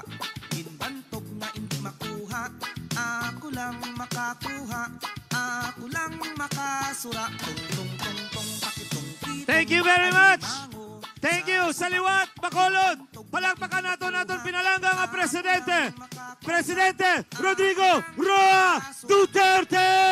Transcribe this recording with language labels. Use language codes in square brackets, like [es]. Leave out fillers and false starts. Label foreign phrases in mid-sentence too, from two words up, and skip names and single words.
[hil] Ginbantog na hindi makuha, ako lang makakuha, ako lang makasura. Tong-tong-tong-tong, pakitong-pitong [en] Thank you very much. alimango Thank you. [hil] Saliwat, Bacolod. [tl] Palakpakan natin pinalanggang ang Presidente. Presidente Rodrigo Roa Duterte!